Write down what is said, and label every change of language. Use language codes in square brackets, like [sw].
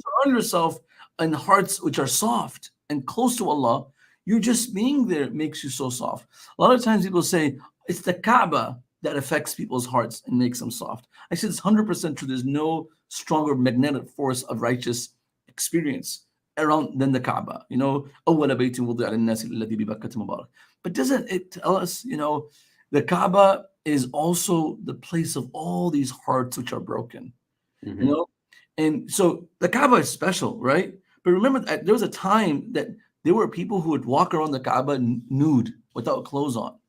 [en] surround yourself in hearts which are soft and close to Allah. You just being there makes you so soft. A lot of times people say it's the Kaaba that affects people's hearts and makes them soft. I said it's 100% true. There's no stronger magnetic force of righteous experience around than the Kaaba. [ar] أول بيت وضع للناس الذي ببكة مبارك. [en] But doesn't it tell us, the Kaaba is also the place of all these hearts which are broken, you Mhm. know? And so the Kaaba is special, right? But remember that there was a time that there were people who would walk around the Kaaba nude without clothes on.